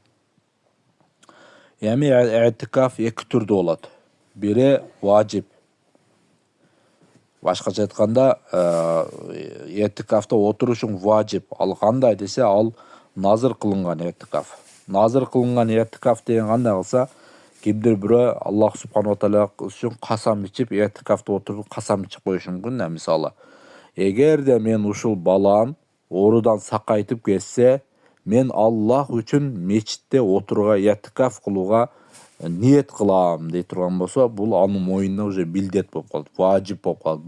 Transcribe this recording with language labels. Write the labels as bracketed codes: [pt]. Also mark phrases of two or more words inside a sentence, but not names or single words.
[ky] Эми этикаф эки түрдүү болот. Бири важип. Башкача айтканда этикафта отурушуң важип. Ал кандай десе, ал назыр кылынган этикаф. Назыр кылынган этикаф деген кандай кылса, кимдир бирөө Аллах [ar] سبحانه تعالى [ky] үчүн касам ичип, этикафта отуруп касам ичип коюшу мүмкүн. Мисалы, эгерде мен ушул балам оорудан сакайтып кетсе, мен Аллах үчүн мечитте отурууга, этикаф кылууга ниет кылам дей турган болсо, бул анын мойнуна уже милдет болуп калат, важип болуп калат.